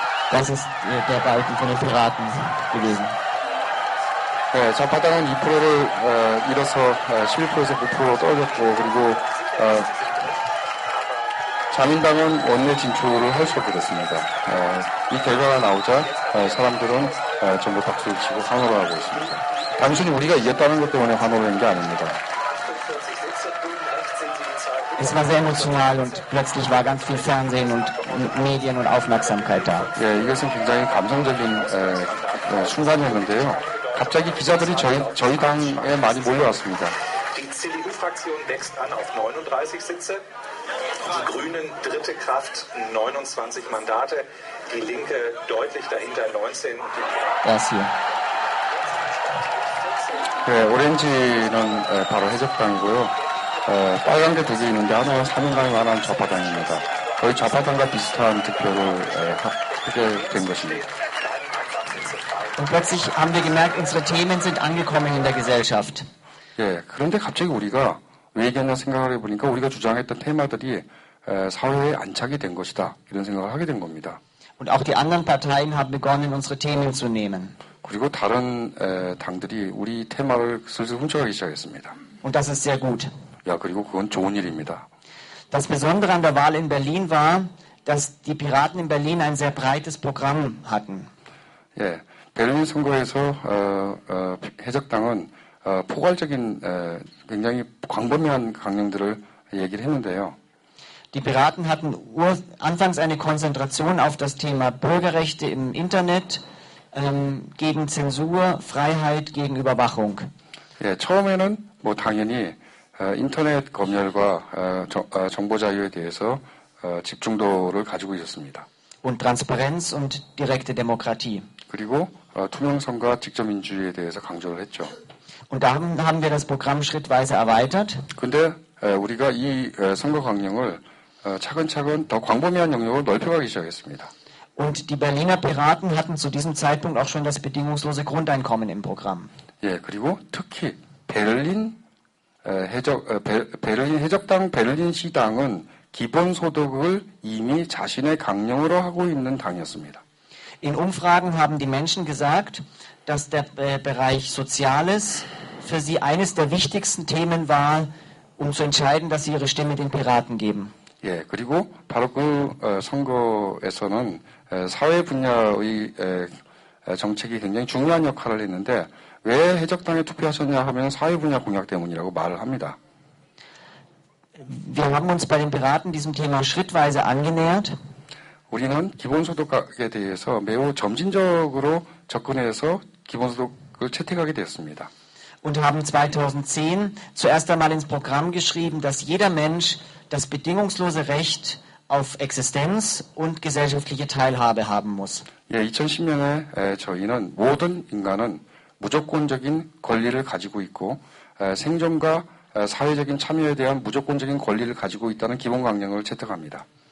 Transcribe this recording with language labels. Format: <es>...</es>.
<de>Das ist der Balken von den Piraten gewesen.</de> <ko>네, 좌파당은 2%를 잃어서 11%에서 9%로 떨어졌고, 그리고 자민당은 원내 진출을 할 수 없게 됐습니다. 이 결과가 나오자 사람들은 전부 박수를 치고 환호를 하고 있습니다. 단순히 우리가 이겼다는 것 때문에 환호를 한 게 아닙니다.</ko> <de>Es war sehr emotional und plötzlich war ganz viel Fernsehen und Medien und Aufmerksamkeit da.</de> <ko>예, 이것은 굉장히 감성적인 순간이었는데요. 갑자기 기자들이 저희 당에 많이 몰려왔습니다.</ko> <de>Die CDU-Fraktion wächst an auf 39 Sitze. Die Grünen dritte Kraft, 29 Mandate. Die Linke deutlich dahinter, 19. Das hier.</de> <ko>네, 오렌지는 바로 해적당이고요. 빨간 게 두 개 있는데 하나는 사민당이 하나는 좌파당입니다. 거의 좌파당과 비슷한 득표를 하게 된 것입니다.</ko> <de>Und plötzlich haben wir gemerkt, unsere Themen sind angekommen in der Gesellschaft.</de> <ko>예, 그런데 갑자기 우리가 왜 얘기했나 생각을 해보니까 우리가 주장했던 테마들이 사회에 안착이 된 것이다. 이런 생각을 하게 된 겁니다.</ko> <de>Und auch die anderen Parteien haben begonnen, unsere Themen zu nehmen.</de> <ko>그리고 다른 당들이 우리 테마를 슬슬 훔쳐가기 시작했습니다.</ko> <de>Und das ist sehr gut.</de> <ko>야, 그리고 그건 좋은 일입니다.</ko> <de>Das Besondere an der Wahl in Berlin war, dass die Piraten in Berlin ein sehr breites Programm hatten.</de> <ko>예, 베를린 선거에서 해적당은 포괄적인 굉장히 광범위한 강령들을 얘기를 했는데요.</ko> <de>Die Piraten hatten anfangs eine Konzentration auf das Thema Bürgerrechte im Internet, gegen Zensur, Freiheit, gegen Überwachung.</de> <ko>예, 처음에는 뭐 당연히 인터넷 검열과 정보 자유에 대해서 집중도를 가지고 있었습니다.</ko> <de>Und Transparenz und direkte Demokratie.</de> <ko>그리고 투명성과 직접민주주의에 대해서 강조를 했죠.</ko> <de>Und da haben wir das Programm schrittweise erweitert.</de> <ko>근데 우리가 이 선거 강령을 차근차근 더 광범위한 영역으로 넓혀가기 시작했습니다.</ko> <de>Und die Berliner Piraten hatten zu diesem Zeitpunkt auch schon das bedingungslose Grundeinkommen im Programm.</de> <ko>예, 그리고 특히 베를린 해적당 베를린 시당은 기본소득을 이미 자신의 강령으로 하고 있는 당이었습니다.</ko> <de>In Umfragen haben die Menschen gesagt, dass der Bereich Soziales für sie eines der wichtigsten Themen war, um zu entscheiden, dass sie ihre Stimme den Piraten geben.</de> <ko>예, 그리고 바로 그 선거에서는 사회 분야의 정책이 굉장히 중요한 역할을 했는데 왜 해적당에 투표하셨냐 하면 사회 분야 공약 때문이라고 말을 합니다.</ko> <de>Wir haben uns bei den Piraten diesem Thema schrittweise angenähert.</de> <ko>우리는 기본소득에 대해서 매우 점진적으로 접근해서 기본소득을 채택하게 되었습니다.</ko> <de>Und haben 2010 zuerst einmal ins Programm geschrieben, dass jeder Mensch das bedingungslose Recht auf Existenz und gesellschaftliche Teilhabe haben muss.</de> <ko>예, 2010년에 저희는 모든 인간은 무조건적인 권리를 가지고 있고 생존과 사회적인 참여에 대한 무조건적인 권리를 가지고 있다는 기본 강령을 채택합니다.</ko>